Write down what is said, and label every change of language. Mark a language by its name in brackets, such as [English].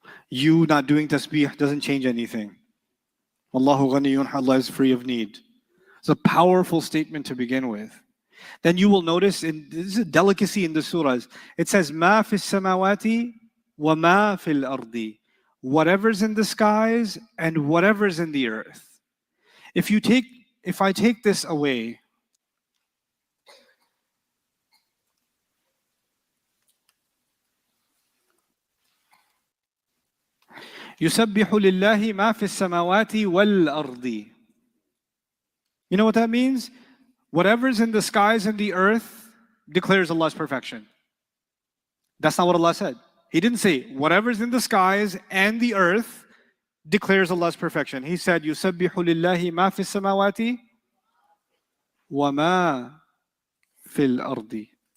[English] You not doing tasbih doesn't change anything. [Arabic] Wallahu ghaniyun, [English] Allah is free of need. It's a powerful statement to begin with. Then you will notice, this is a delicacy in the surahs, it says, [Arabic] Ma fi samawati wa ma fil ardi. [English] Whatever's in the skies and whatever's in the earth. If I take this away, [Arabic] يُسَبِّحُ لِلَّهِ مَا فِي السَّمَاوَاتِ وَالْأَرْضِ. [English] You know what that means? Whatever's in the skies and the earth declares Allah's perfection. That's not what Allah said. He didn't say, whatever's in the skies and the earth declares Allah's perfection. He said, [Arabic] يُسَبِّحُ لِلَّهِ مَا فِي السَّمَاوَاتِ وَمَا فِي الْأَرْضِ.